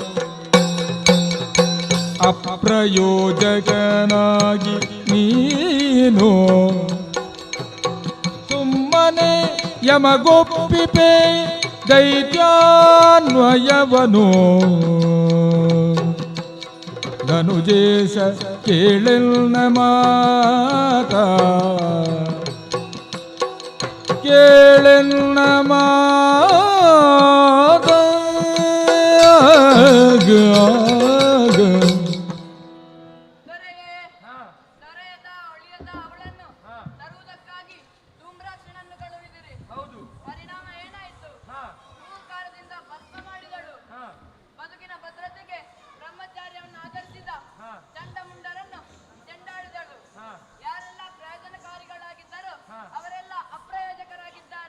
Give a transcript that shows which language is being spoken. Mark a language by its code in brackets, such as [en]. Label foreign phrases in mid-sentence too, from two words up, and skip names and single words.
[kn] ಅಪ್ರಯೋಜಕನಾಗಿ ನೀನು ಸುಮ್ಮನೆ ಯಮಗೊಪ್ಪಿಪೆ ದೈತ್ಯಾನ್ವಯವನು ಧನುಜೇಶ ಕೇಳೆನ್ನ ಮಾತ ಕೇಳೆನ್ನ ಮಾತ ದೊರೆಯದ ಒಳಿಯದ ಅವಳನ್ನು ತರುವುದಕ್ಕಾಗಿ ಧೂಮ್ರಾಕ್ಷನನ್ನು ಕಳುಹಿದಿರಿ. ಪರಿಣಾಮ ಏನಾಯಿತು? ಹೂಕಾರದಿಂದ ಭಸ್ಮ ಮಾಡಿದಳು. ಬದುಕಿನ ಭದ್ರತೆಗೆ ಬ್ರಹ್ಮಚಾರ್ಯವನ್ನು ಆಧರಿಸಿದ ಚಂಡಮುಂಡರನ್ನು ಚೆಂಡಾಡಿದಳು. ಯಾರೆಲ್ಲ ಪ್ರಯೋಜನಕಾರಿಗಳಾಗಿದ್ದರೋ ಅವರೆಲ್ಲ ಅಪ್ರಯೋಜಕರಾಗಿದ್ದಾರೆ.